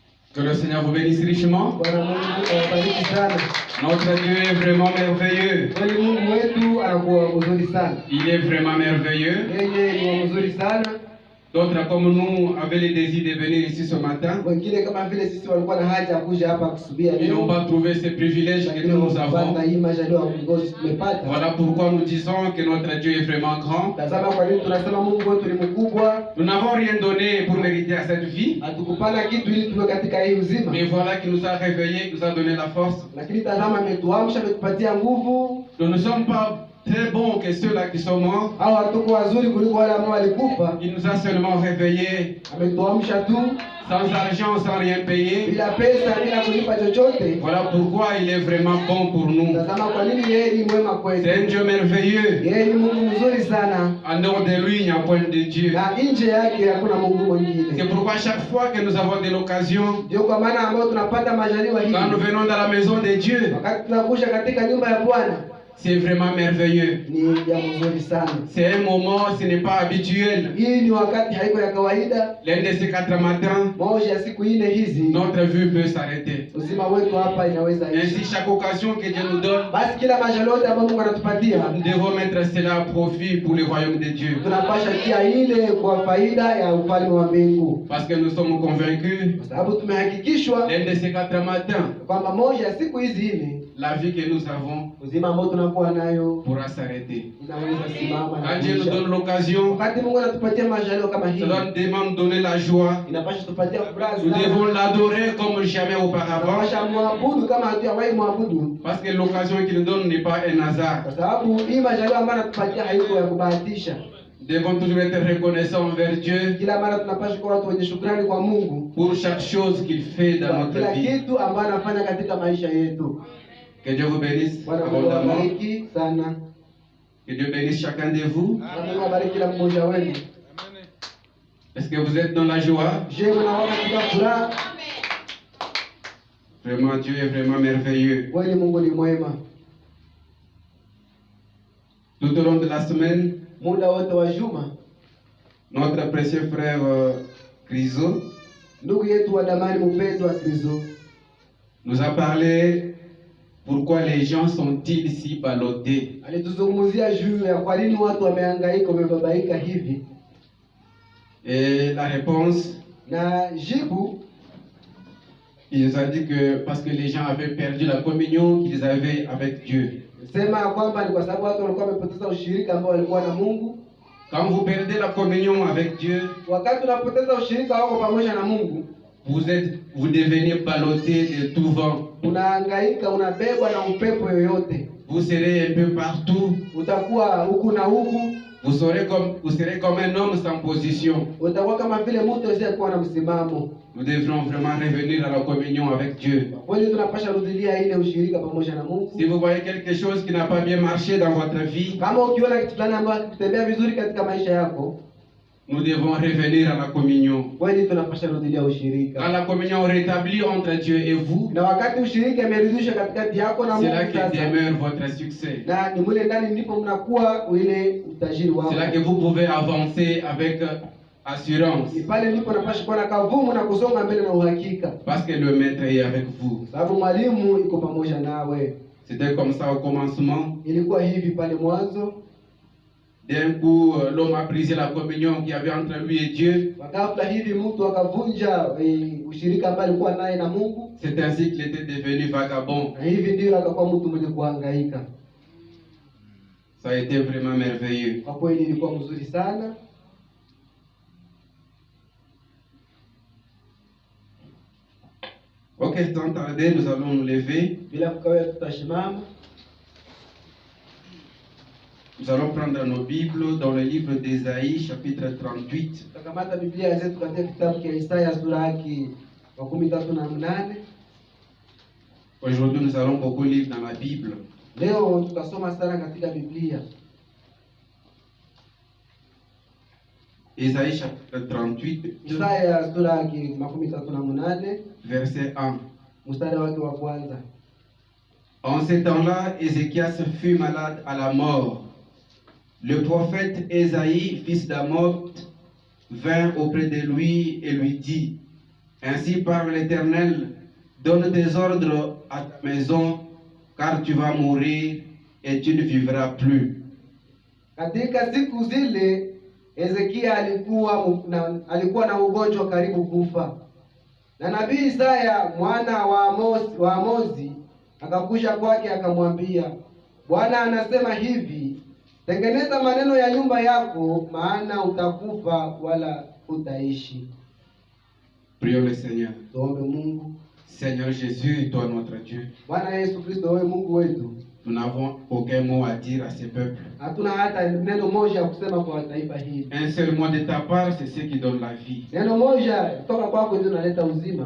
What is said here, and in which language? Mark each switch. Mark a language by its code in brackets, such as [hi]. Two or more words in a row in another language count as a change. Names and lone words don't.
[fr] Que le Seigneur vous bénisse richement. [sw] Bwana Mungu awabariki sana. [fr] Notre Dieu est vraiment merveilleux. [sw] Kweli Mungu wetu anakuwa mzuri sana. [fr] Il est vraiment merveilleux. [sw] Yeye ni wa mzuri sana. [fr] D'autres comme nous avaient le désir de venir ici ce matin. [sw] Wengine kama vile sisi walikuwa na haja ya kuja hapa kusubia [fr] Ils n'ont [sw] leo. [fr] pas trouvé ce privilège que nous avons. [sw] Hii majaliwa ngozi tumepata. [fr] Voilà pourquoi nous disons que notre Dieu est vraiment grand. [sw] Tazama kwa nini tunasema Mungu wetu ni mkubwa. [fr] Nous n'avons rien donné pour mériter à cette vie. [sw] Hatukupana kitu ili tuwe katika hii uzima. [fr] Mais voilà qu'il nous a réveillés, qu'il nous a donné la force. [sw] Lakini tazama ametuamsha, ametupatia nguvu. [fr] Nous ne sommes pas très bons que ceux-là qui sont morts. [sw] Hao hatuko wazuri kuliko wale ambao walikufa. [fr] Il nous a seulement réveillés. [sw] Ametuamsha tu. [fr] Sans argent, sans rien payer. [sw] Bila pesa, bila kulipa chochote. [fr] Voilà pourquoi il est vraiment bon pour nous. [sw] Tazama kwa nini yeye ni mwema kwetu. [fr] C'est un Dieu merveilleux. [sw] Yeye ni Mungu mzuri sana. [fr] En dehors de lui, il n'y a point de Dieu. [sw] Na nje yake hakuna Mungu mwingine. [fr] C'est pourquoi chaque fois que nous avons de l'occasion, [sw] ndio kwa maana ambao tunapata majaliwa hii. [fr] quand nous venons dans la maison de Dieu, [sw] wakati tunakuja katika nyumba ya Bwana, [fr] c'est vraiment merveilleux. [sw] Ni ya mzuri sana. [fr] C'est un moment, ce n'est pas habituel. [sw] Hii ni wakati haiko ya kawaida. [fr] L'un de ces 4 matins, [sw] moja ya siku ine hizi, [fr] notre vue peut s'arrêter. [sw] Uzima wetu hapa inaweza isha. [fr] Ainsi, chaque occasion que Dieu nous donne, [sw] basi kila majaliwa yote ambayo Mungu anatupatia, [fr] nous devons mettre cela à profit pour le royaume de Dieu. [sw] tunapasha kia ile kwa faida ya ufalme wa mbingu. [fr] Parce que nous sommes convaincus, [sw] kwa sababu tumehakikishwa [fr] l'un de ces 4 matins, [sw] kwamba moja ya siku hizi ine, [fr] la vie que nous avons [sw] uzima ambao tunakuwa nayo [fr] pourra s'arrêter. [sw] inaweza simama. [fr] Quand Dieu nous donne l'occasion, [sw] wakati Mungu anatupatia majaliwa kama hii, [fr] cela demande donner la joie. [sw] inapasha tupatia furaha. [fr] Nous devons l'adorer comme jamais auparavant. [sw] Tunapasha muabudu kama hatujawahi muabudu. [fr] Parce que l'occasion qu'il nous donne n'est pas un hasard. [sw] Kwa sababu hii majaliwa ambayo anatupatia haiko ya kubahatisha. [fr] Nous devons toujours être reconnaissants envers Dieu [sw] kila mara tunapaswa kuwa watu wenye shukrani kwa Mungu [fr] pour chaque chose qu'il fait dans notre [sw] kila [fr] vie. [sw] kitu ambacho anafanya katika maisha yetu. [fr] Que Dieu vous bénisse [sw] Bwana [fr] abondamment. [sw] awabariki sana. [fr] Que Dieu bénisse chacun de vous. [sw] Bwana awabariki kila mmoja wenu. [fr] Est-ce que vous êtes dans la joie? [sw] Je, mnaona katika furaha? [fr] Vraiment, Dieu est vraiment merveilleux. [sw] Kweli Mungu ni mwema. [fr] Tout au long de la semaine, [sw] muda wote wa juma, [fr] notre précieux frère Criso, [sw] ndugu yetu wa damani mpendwa Criso, [fr] nous a parlé pourquoi les gens sont-ils si ballottés. [sw] Alituzungumzia juu ya kwa nini watu wamehangaika, wamebabaika hivi. [fr] Et la réponse, [sw] na jibu, [fr] il nous a dit que parce que les gens avaient perdu la communion qu'ils avaient avec Dieu. [sw] Sema kwamba ni kwa sababu watu walikuwa wamepoteza ushirika ambao walikuwa na Mungu. [fr] Quand vous perdez la communion avec Dieu, [sw] wakati unapoteza ushirika wako pamoja na Mungu, [fr] vous devenez ballotté de tout vent. [sw] Unahangaika, unabebwa na upepo yoyote. [fr] Vous serez un peu partout. [sw] Utakuwa huku na huku. [fr] Vous serez comme un homme sans position. [sw] Utakuwa kama vile mtu asiyekuwa na msimamo. [fr] Nous devrons vraiment revenir à la communion avec Dieu. [sw] Kweli tunapaswa rudilia ile ushirika pamoja na Mungu. [fr] Si vous voyez quelque chose qui n'a pas bien marché dans votre vie, [sw] kama ukiona kitu fulani ambacho kitembea vizuri katika maisha yako, [fr] nous devons revenir à la communion. [sw] Kweli tunapaswa rudilia ushirika. [fr] Quand la communion rétablie entre Dieu et vous, [sw] na wakati ushirika imerudishwa katikati yako na Mungu, [fr] c'est là que demeure votre succès. [sw] na ni mule ndani ndipo mnakuwa ile utajiri wako. [fr] C'est là que vous pouvez avancer avec assurance. [sw] Pale ndipo napaswa kuwa na kavumu na kusonga mbele na uhakika. [fr] Parce que le maître est avec vous. [sw] Sababu mwalimu iko pamoja nawe. [fr] C'était comme ça au commencement. [sw] Ilikuwa hivi pale mwanzo. [fr] D'un coup, l'homme a brisé la communion qu'il y avait entre lui et Dieu. [sw] Ghafla hivi mtu akavunja ushirika ambao alikuwa naye na Mungu. [fr] C'est ainsi qu'il était devenu vagabond. [sw] Na hivi ndio akakuwa mtu mwenye kuhangaika. [fr] Ça a été vraiment merveilleux. [sw] Kwa kweli ilikuwa mzuri sana. [fr] Ok, sans tarder, nous allons nous lever. [sw] Bila kukawia tutashimama. [fr] Nous allons prendre nos Bibles dans le livre d'Ésaïe, chapitre 38. [sw] Tutakamata Biblia zetu katika kitabu cha Isaya sura yake 38. [fr] Aujourd'hui, nous allons beaucoup lire dans la Bible. [sw] Leo tutasoma sana katika Biblia. [fr] Ésaïe chapitre 38, [sw] Isaya sura yake 38, [fr] verset 1. [sw] Mstari wake wa kwanza. [fr] En ce temps-là, Ézéchias fut malade à la mort. Le prophète Ésaïe, fils d'Amoz, vint auprès de lui et lui dit: Ainsi parle l'Éternel, donne des ordres à ta maison, car tu vas mourir et tu ne vivras plus. [sw] Katika siku zile Hezekia alikuwa na ugonjwa karibu kufa. Na nabii Isaya mwana wa Amozi akakuja kwake akamwambia, Bwana anasema hivi, tengeneza maneno ya nyumba yako, maana utakufa wala utaishi. [fr] Prions le Seigneur. [sw] Tuombe Mungu. [fr] Seigneur Jésus, toi notre Dieu, [sw] Bwana Yesu Kristo, wewe Mungu wetu, [fr] nous n'avons aucun mot à dire à ces peuples. [sw] hatuna hata neno moja ya kusema kwa taifa hili. [fr] Un seul mot de ta part, c'est ce qui donne la vie. [sw] Neno moja kutoka kwako ndio linaleta uzima.